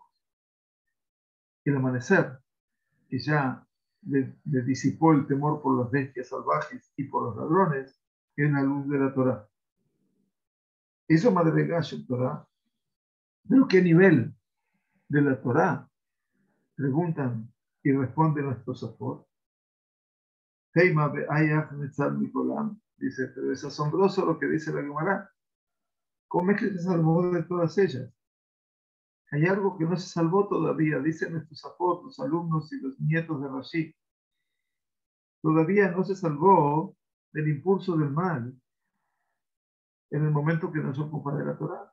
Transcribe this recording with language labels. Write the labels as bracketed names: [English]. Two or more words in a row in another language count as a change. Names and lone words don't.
[Spanish] El amanecer, que ya le disipó el temor por las bestias salvajes y por los ladrones, es la luz de la Torah. Eso madrega Torah. ¿Pero qué nivel de la Torah? Preguntan y responden nuestros Tosafot. [Hebrew] תימה היאך ניצל מכולם. [Spanish] Dice, pero es asombroso lo que dice la Gemara. ¿Cómo es que se salvó de todas ellas? Hay algo que no se salvó todavía, dicen nuestros Tosafot, los alumnos y los nietos de Rashi. Todavía no se salvó del impulso del mal en el momento que nos ocupa de la Torah.